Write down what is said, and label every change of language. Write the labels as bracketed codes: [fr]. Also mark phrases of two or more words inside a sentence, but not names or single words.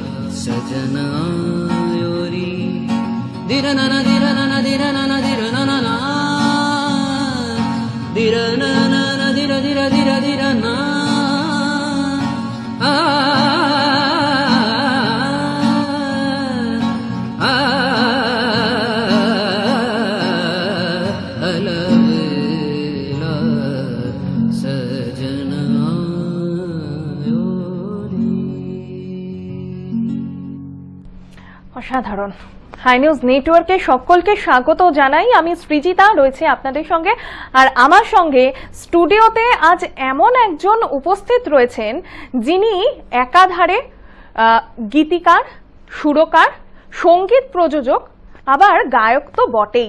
[hi] सजनायोरी धीरा न न धीरा न न धीरा न न धीरा न न ना धीरा न न धीरा धीरा धीरा धीरा ना अलबेला सजनायोरी। [bn] অসাধারণ। হাই নিউজ নেটওয়ার্কে সকলকে স্বাগত জানাই। আমি সৃজিতা রয়েছে আপনাদের সঙ্গে, আর আমার সঙ্গে স্টুডিওতে আজ এমন একজন উপস্থিত রয়েছেন যিনি একাধারে গীতিকার, সুরকার, সঙ্গীত প্রযোজক, আবার গায়ক তো বটেই।